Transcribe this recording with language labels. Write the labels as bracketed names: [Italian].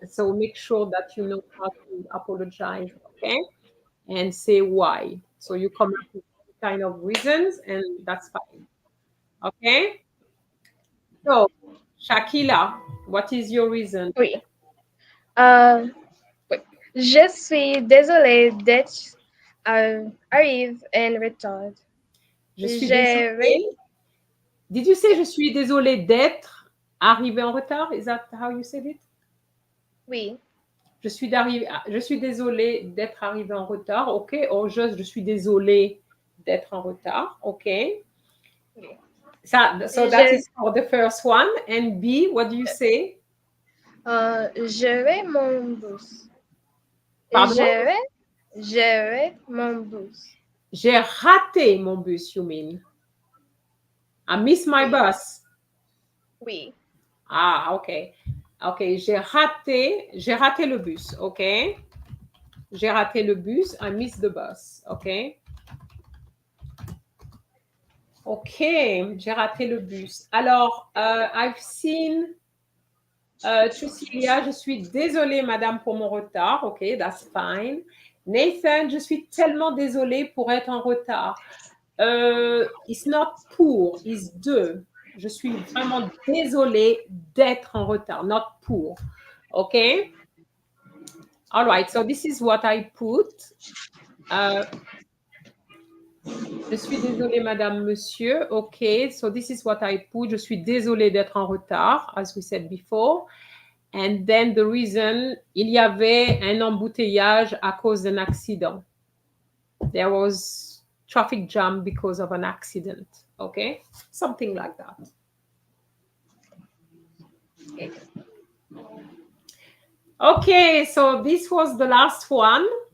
[English] So make sure that you know how to apologize, okay? And say why. So you come up with kind of reasons, and that's fine. Okay? So, Shakila, what is your reason? [French] Oui. Je suis désolée d'être arrive en retard. Je suis désolée. [English] Did you say [French] je suis désolée d'être arrivé en retard? [English] Is that how you said it? [French] Oui. Je suis désolée d'être arrivé en retard. OK. Or je suis désolée d'être en retard. OK. Oui. [English] So that is for the first one. And B, what do you say? [French] J'aurai mon bus. Pardon? J'aurai mon bus. J'ai raté mon bus, [English] you mean? I missed my bus. [French] Oui. Ah, OK. OK, j'ai raté le bus, OK? J'ai raté le bus, [English] I missed the bus, OK? [French] OK, j'ai raté le bus. Alors, [English] I've seen [French] Trucilia, je suis désolée, madame, pour mon retard. [English] OK, that's fine. [French] Nathan, je suis tellement désolée pour être en retard. [English] It's not pour, it's de. [French] Je suis vraiment désolée d'être en retard, [English] not pour. Okay? All right, so this is what I put. [French] Je suis désolée, madame, monsieur. [English] Okay, so this is what I put. [French] Je suis désolée d'être en retard, [English] as we said before. And then the reason, [French] il y avait un embouteillage à cause d'un accident. [English] There was traffic jam because of an accident. Okay, something like that. Okay, so this was the last one.